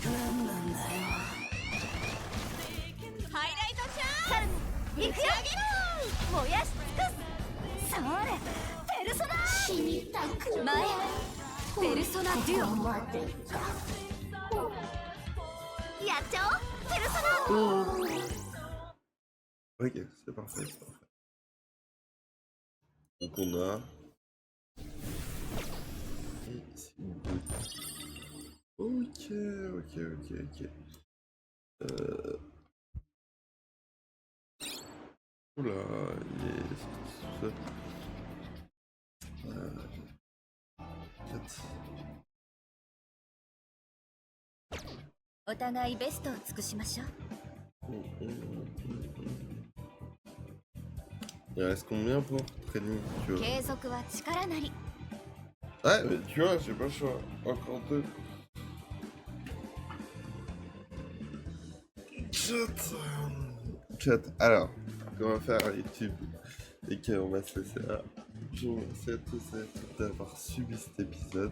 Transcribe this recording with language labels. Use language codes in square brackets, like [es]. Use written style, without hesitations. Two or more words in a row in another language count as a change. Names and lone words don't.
[ja] ハイライトちゃん行くよ燃やし尽くすそれペルソナ前ペルソナデュオやっちゃおうペルソナ [fr] Ok, c'est parfait, c'est parfait. Donc on a... Et c'est good. Ok, ok, ok, ok. Oula, il est... 4. [ja] お互いベストを尽くしましょう [fr] Il reste combien pour training, tu vois? [ja] 継続は力なり [fr] Ouais, mais tu vois, j'ai pas le choix. Encore 2. Chat. Alors, qu'on va faire à YouTube et qu'on va se laisser là. Je vous remercie à tous et à toutes d'avoir suivi cet épisode.